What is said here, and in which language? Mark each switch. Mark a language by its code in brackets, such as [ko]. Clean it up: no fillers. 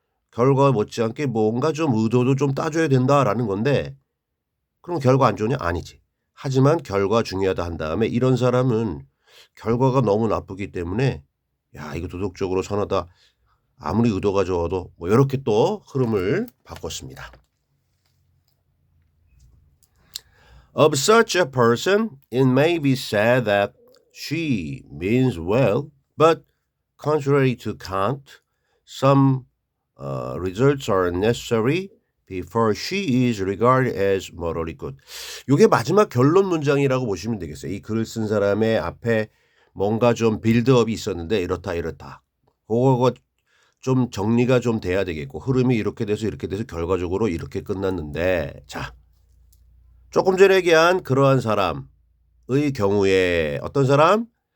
[ko] 결과 못지않게 뭔가 좀 의도도 좀 따져야 된다라는 건데 그럼 결과 안 좋으냐? 아니지. 하지만 결과 중요하다 한 다음에 이런 사람은 결과가 너무 나쁘기 때문에 야 이거 도덕적으로 선하다. 아무리 의도가 좋아도 뭐 이렇게 또 흐름을 바꿨습니다. [en] Of such a person, it may be said that she means well, but contrary to Kant, some results are necessary before she is regarded as morally good. [ko] 이게 마지막 결론 문장이라고 보시면 되겠어요. 이 글을 쓴 사람의 앞에 뭔가 좀 빌드업이 있었는데 이렇다. 그거가 좀 정리가 좀 돼야 되겠고 흐름이 이렇게 돼서 결과적으로 이렇게 끝났는데 자 조금 전에 얘기한 그러한 사람의 경우에 어떤 사람?